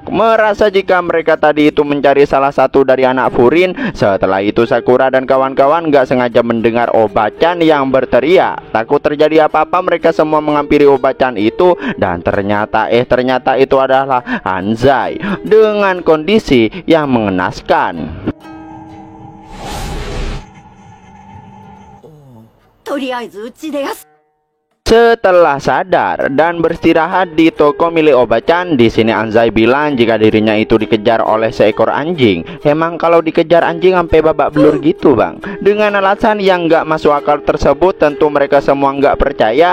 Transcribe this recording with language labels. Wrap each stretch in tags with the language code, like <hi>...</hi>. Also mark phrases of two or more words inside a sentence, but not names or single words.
<id>Merasa jika mereka tadi itu mencari salah satu dari anak Furin. Setelah itu Sakura dan kawan-kawan gak sengaja mendengar Obachan yang berteriak. Takut terjadi apa-apa, mereka semua menghampiri Obachan itu, dan ternyata itu adalah Anzai dengan kondisi yang mengenaskan.</id> <ja>とりあえずうちで休</ja> <id>Setelah sadar dan beristirahat di toko milik Obachan, di sini Anzai bilang jika dirinya itu dikejar oleh seekor anjing. Emang kalau dikejar anjing sampai babak belur gitu bang? Dengan alasan yang nggak masuk akal tersebut, tentu mereka semua nggak percaya.</id>